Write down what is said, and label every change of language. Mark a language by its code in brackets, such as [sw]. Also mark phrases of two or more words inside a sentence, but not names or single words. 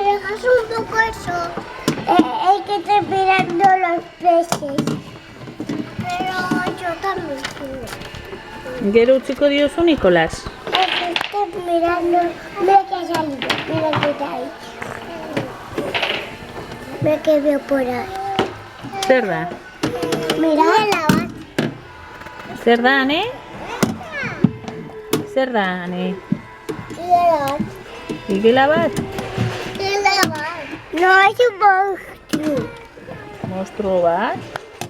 [es] es un poco eso. El que te mirando los peces. Pero yo también quiero. [eu] Gero utziko diozu Nikolas. [es] Estoy mirando. Mira que ha salido. Mira que está ahí. Mira que veo por ahí. [eu] Zer da? [es] Mira. La bat. [eu] Zer da, ane? Zer da, ane? Igela bat? [es] No es un monstruo. [eu] Monstruo bat?